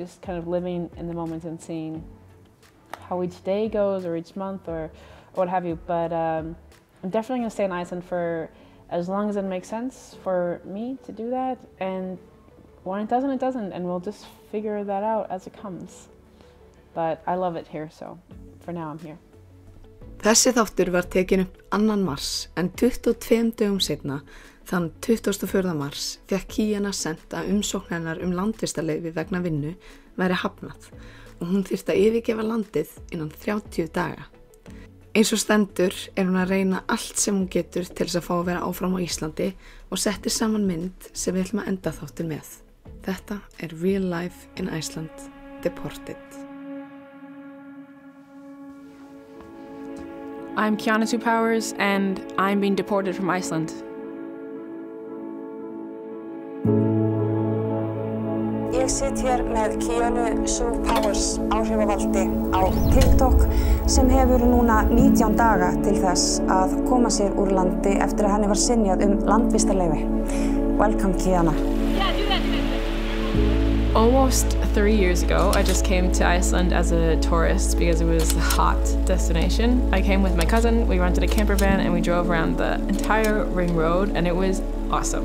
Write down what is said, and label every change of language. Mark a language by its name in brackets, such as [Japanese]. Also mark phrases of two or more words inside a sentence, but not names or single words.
[English] Just kind of living in the moment and seeing how each day goes, or each month, or what have you. But I'm definitely gonna stay in Iceland for as long as it makes sense for me to do that. And when it doesn't, it doesn't, and we'll just figure that out as it comes. But I love it here, so for now I'm here. [Icelandic] Þessi þáttur var tekin upp 2. mars, en 22 dögum seinna, þann 24. mars, fékk Kyana sent að umsókn hennar landvistarleyfi vegna vinnu væri hafnað, og hún þyrfti að yfirgefa landið innan 30 daga. Eins og stendur hún að reyna allt sem hún getur til þess að fá að vera áfram á Íslandi, og settir saman mynd sem við ætlum að enda þáttur með. Þetta Real Life in Iceland, Deported. [English] I'm Kyana Sue Powers, and I'm being deported from Iceland. [Icelandic] Ég sit hér með Kyana Sue Powers, áhrifavaldi á TikTok, sem hefur núna 19 daga til þess að koma sér úr landi eftir að henni var synjað landvistarleyfi. [English] Welcome, Kyana. Almost 3 years ago, I just came to Iceland as a tourist because it was a hot destination. I came with my cousin, we rented a camper van, and we drove around the entire ring road, and it was awesome.